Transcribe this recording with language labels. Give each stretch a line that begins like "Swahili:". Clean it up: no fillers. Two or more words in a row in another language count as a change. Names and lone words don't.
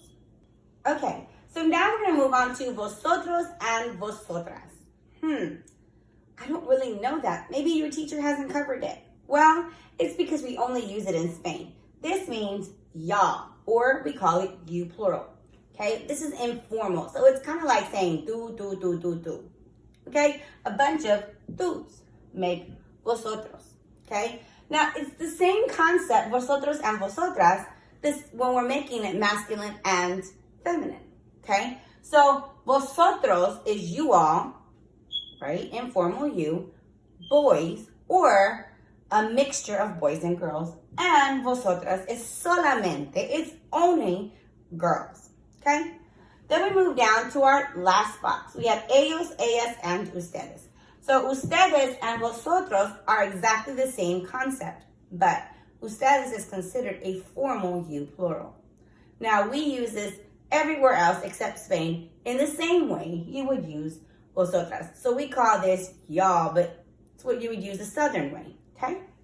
English: Okay, so now we're going to move on to vosotros and vosotras. I don't really know that. Maybe your teacher hasn't covered it. Well, it's because we only use it in Spain. This means y'all, or we call it you plural. Okay, this is informal. So it's kind of like saying
Spanish: tú, tú, tú, tú, tú.
English: Okay, a bunch of tús make vosotros. Okay, now it's the same concept, vosotros and vosotras, this when we're making it masculine and feminine. Okay, so vosotros is you all, right? Informal you, boys, or a mixture of boys and girls. And vosotras is solamente, it's only girls. Okay? Then we move down to our last box. We have
Spanish: ellos, ellas,
English: and ustedes. So ustedes and vosotros are exactly the same concept, but ustedes is considered a formal you plural. Now we use this everywhere else except Spain in the same way you would use vosotras. So we call this y'all, but it's what you would use the southern way, okay?